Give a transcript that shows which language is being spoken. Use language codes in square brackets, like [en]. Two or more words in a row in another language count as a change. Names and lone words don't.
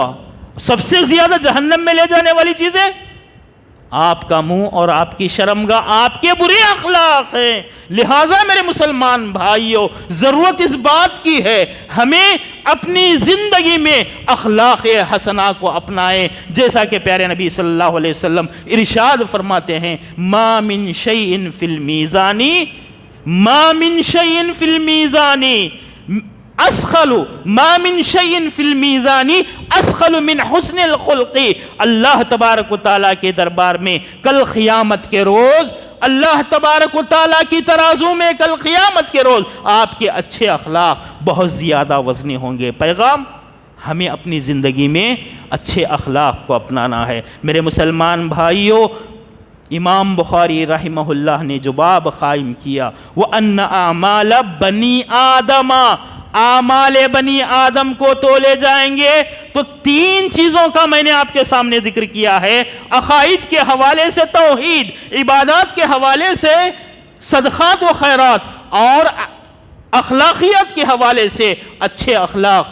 [ur] سب سے زیادہ جہنم میں لے جانے والی چیزیں آپ کا منہ اور آپ کی شرمگاہ، آپ کے برے اخلاق ہیں۔ لہٰذا میرے مسلمان بھائیوں ضرورت اس بات کی ہے ہمیں اپنی زندگی میں اخلاق حسنہ کو اپنائیں، جیسا کہ پیارے نبی [ar] صلی اللہ علیہ وسلم [ur] ارشاد فرماتے ہیں [ar] ما من شیء فی المیزان، ما من شیء فی المیزان اسخل، ما من شیء فی المیزان اسخل من حسن الخلق۔ [ur] اللہ تبارک و تعالیٰ کے دربار میں کل قیامت کے روز، اللہ تبارک و تعالیٰ کی ترازو میں کل قیامت کے روز آپ کے اچھے اخلاق بہت زیادہ وزنی ہوں گے۔ پیغام ہمیں اپنی زندگی میں اچھے اخلاق کو اپنانا ہے۔ میرے مسلمان بھائیوں، امام بخاری [ar] رحمہ اللہ [ur] نے جو باب قائم کیا [ar] وَأَنَّ أَعْمَالَ بَنِي آدَمَ، [ur] اعمال بنی آدم کو تولے جائیں گے تو 3 چیزوں کا میں نے آپ کے سامنے ذکر کیا ہے۔ عقائد کے حوالے سے توحید، عبادات کے حوالے سے صدقات و خیرات، اور اخلاقیات کے حوالے سے اچھے اخلاق۔